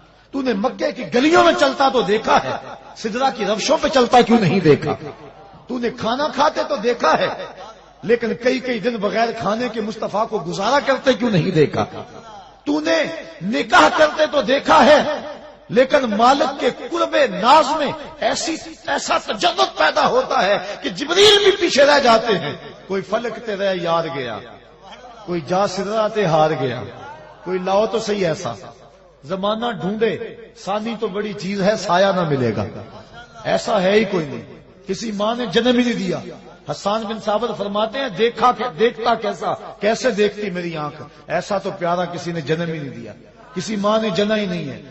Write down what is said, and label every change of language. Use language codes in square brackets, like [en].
[ur] تو نے مکے کی گلیوں میں چلتا تو دیکھا ہے، سدرا کی روشوں پہ چلتا کیوں نہیں دیکھا؟ تو نے کھانا کھاتے تو دیکھا ہے، لیکن کئی دن بغیر کھانے کے مصطفیٰ کو گزارا کرتے کیوں نہیں دیکھا؟ تو نے نکاح کرتے تو دیکھا ہے، لیکن مالک کے قرب ناز میں ایسا تجدد پیدا ہوتا ہے کہ جبریل بھی پیچھے رہ جاتے ہیں. [pa] کوئی فلک تے رہ یار گیا، کوئی جا سدرا تے ہار گیا. [ur] کوئی لاؤ تو صحیح ایسا. زمانہ ڈھونڈے، ثانی تو بڑی چیز ہے، سایہ نہ ملے گا، ایسا ہے ہی کوئی نہیں. کسی ماں نے جنم ہی نہیں دیا. حسان بن ثابت فرماتے ہیں دیکھتا کیسے دیکھتی میری آنکھ، ایسا تو پیارا کسی نے جنم ہی نہیں دیا، کسی ماں نے جنا ہی نہیں ہے.